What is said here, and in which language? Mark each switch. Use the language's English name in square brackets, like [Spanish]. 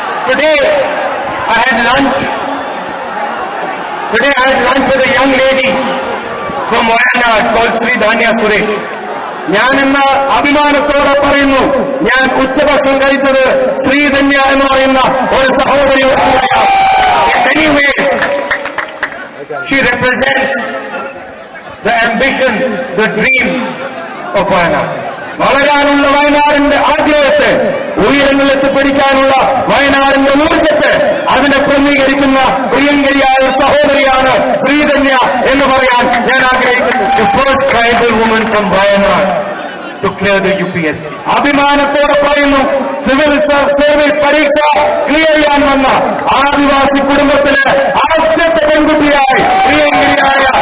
[English] Today I had lunch with a young lady from Wayanad called Sri Dhanya Suresh. [Malayalam] ഞാനെന്ന അഭിമാനത്തോടെ പറയുന്നു, ഞാൻ ഉച്ചഭക്ഷണം കഴിച്ചത് ശ്രീധന്യ എന്ന് പറയുന്ന ഒരു സഹോദരിയുടെ കൂടെയാണ്. [English] In many ways, she represents the ambition, the dreams of Wayanad. [Malayalam] വളരാനുള്ള വയനാടിന്റെ ആഗ്രഹത്തെ, ഉയരങ്ങളിലെത്തിപ്പിടിക്കാനുള്ള വയനാടിന്റെ ഊർജ്ജത്തെ അതിനെ പ്രതിനിധീകരിക്കുന്ന പ്രിയങ്കരിയായ ഒരു സഹോദരിയാണ് ശ്രീധന്യ എന്ന് പറയാൻ ഞാൻ ആഗ്രഹിക്കുന്നു. [English] The first tribal woman from Wayanad to clear the UPSC. [Malayalam] അഭിമാനത്തോടെ പറയുന്നു, സിവിൽ സർവീസ് പരീക്ഷ ക്ലിയർ ചെയ്യാൻ വന്ന ആദിവാസി കുടുംബത്തിലെ ആദ്യത്തെ പെൺകുട്ടിയായി പ്രിയങ്കരിയായ